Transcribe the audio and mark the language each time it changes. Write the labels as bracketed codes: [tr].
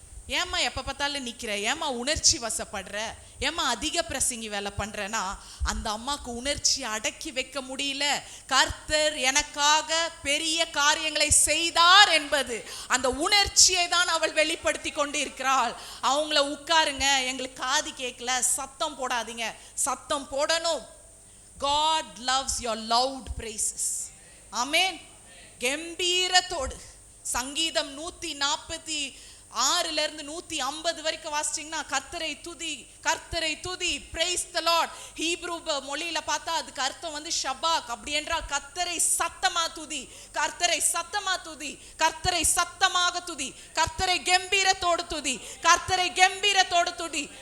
[ta] ஏமா எப்ப பார்த்தாலும் நிக்கிற, ஏமா உணர்ச்சி வசப்படுற, ஏமா அதிக பிரசங்கி வேலை பண்றேன்னா, அந்த அம்மாக்கு உணர்ச்சி அடக்கி வைக்க முடியல. கர்த்தர் எனக்காக பெரிய காரியங்களை செய்தார் என்பது அந்த உணர்ச்சியை தான் அவள் வெளிப்படுத்தி கொண்டு இருக்கிறாள். அவங்கள உட்காருங்க, எங்களுக்கு காது கேட்கல, சத்தம் போடாதீங்க, சத்தம் போடணும். [en] God loves your loud praises. [ta] ஆமென். கம்பீரத்தோடு. சங்கீதம் 146 இருந்து 150 வரைக்கும் வாசிச்சீங்கன்னா, கர்த்தரை துதி, கர்த்தரை துதி, [en] praise the Lord. [ta] ஹீப்ரூ மொழியில பார்த்தா அதுக்கு அர்த்தம் வந்து ஷபாக். அப்படி என்றால் கர்த்தரை சத்தமா துதி, கர்த்தரை சத்தமா துதி, கர்த்தரை சத்தமாக துதி, கர்த்தரை கம்பீரத்தோடு துதி, கர்த்தரை கம்பீரத்தோடு துதி.